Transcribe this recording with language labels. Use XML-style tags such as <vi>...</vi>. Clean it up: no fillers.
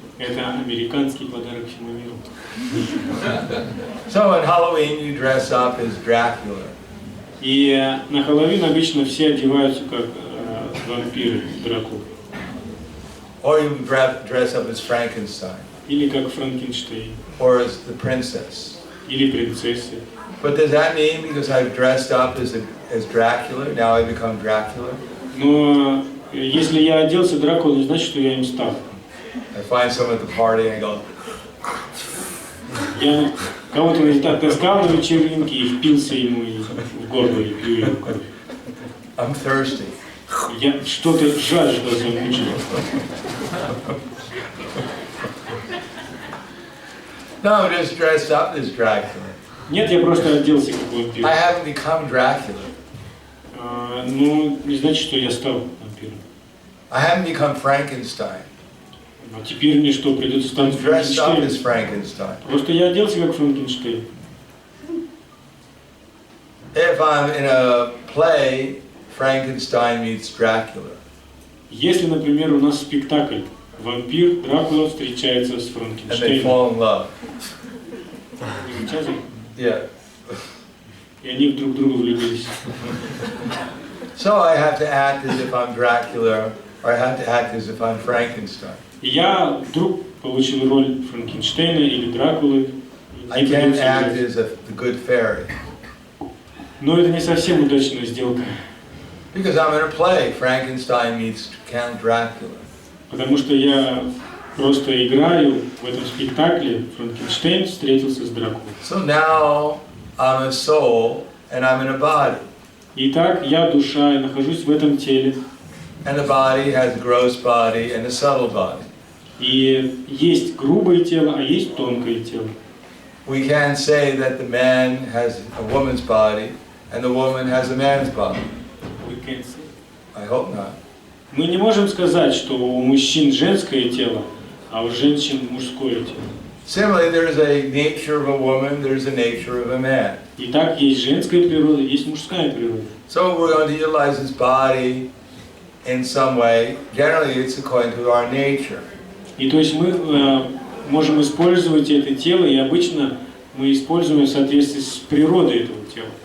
<ru>Это американский подарок всему миру.</ru> <en>So on Halloween, you dress up as Dracula.</en> <ru>И на Хэллоуин обычно все одеваются как вампиры, Дракулы.</ru> <en>Or you dress up as Frankenstein.</en> <ru>Или как Франкенштейн.</ru> <en>Or as the princess.</en> <ru>Или принцессы.</ru> <en>But does that mean because I've dressed up as Dracula, now I become Dracula?</en> <ru>Но если я оделся Дракулой, не значит, что я им стал.</ru> <en>I find someone at the party and I go.</en> <ru>Я кого-то таскал на вечеринке и впился ему в горло и пью его кровь.</ru> <en>I'm thirsty.</en> <ru>Я что-то жажда замучил.</ru> <en>No, I'm just dressed up as Dracula.</en> <ru>Нет, я просто оделся как вампир.</ru> <en>I haven't become Dracula.</en> <ru>Ну, не значит, что я стал вампиром.</ru> <en>I haven't become Frankenstein.</en> <ru>А теперь мне что, придется стать</ru> <en>I'm dressed up as</en> <ru>Франкенштейном?</ru> <en>Frankenstein.</en> <ru>Просто я оделся как Франкенштейн.</ru> <en>If I'm in a play, Frankenstein meets Dracula.</en> <ru>Если, например, у нас спектакль, вампир Дракула встречается с</ru> <en>And they</en> <ru>Франкенштейном.</ru> <en>fall in love. Yeah.</en> <ru>И они друг в друга влюбились.</ru> <en>So I have to act as if I'm Dracula, or I have to act as if I'm Frankenstein.</en> <ru>И я вдруг получил роль Франкенштейна или Дракулы.</ru> <en>I can't act as the good fairy.</en> <ru>Но это не совсем удачная сделка.</ru> <en>Because I'm in a play, Frankenstein meets Count Dracula.</en> <ru>Потому что я просто играю в этом спектакле, Франкенштейн встретился с Дракулой.</ru> <en>So now I'm a soul and I'm in a body.</en> <ru>Итак, я душа, я нахожусь в этом теле.</ru> <en>And the body has a gross body and a subtle body.</en> <ru>И есть грубое тело, а есть тонкое тело.</ru> <en>We can't say that the man has a woman's body and the woman has a man's body. I hope not.</en> <ru>Мы не можем сказать, что у мужчин женское тело, а у женщин мужское тело.</ru> <en>Similarly, there's a nature of a woman, there's a nature of a man.</en> <ru>Итак, есть женская природа, есть мужская природа.</ru> <en>So we're going to utilize his body in some way. Generally, it's according to our nature.</en> <ru>И то есть мы можем использовать это тело, и обычно мы используем в соответствии с природой этого тела.</ru>